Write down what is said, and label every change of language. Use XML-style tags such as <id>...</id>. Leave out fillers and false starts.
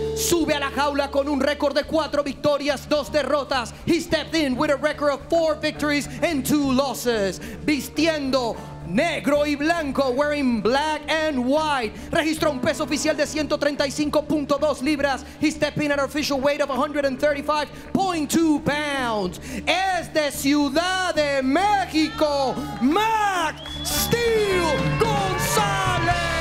<es>Sube a la jaula con un récord de 4 victorias, 2 derrotas.</es> <en>He stepped in with a record of 4 victories and 2 losses.</en> <es>Vistiendo negro y blanco,</es> <en>wearing black and white.</en> <es>Registró un peso oficial de 135.2 libras.</es> <en>He stepped in at an official weight of 135.2 pounds.</en> <es>Es de Ciudad de México, Max Steel Gonzalez.</es>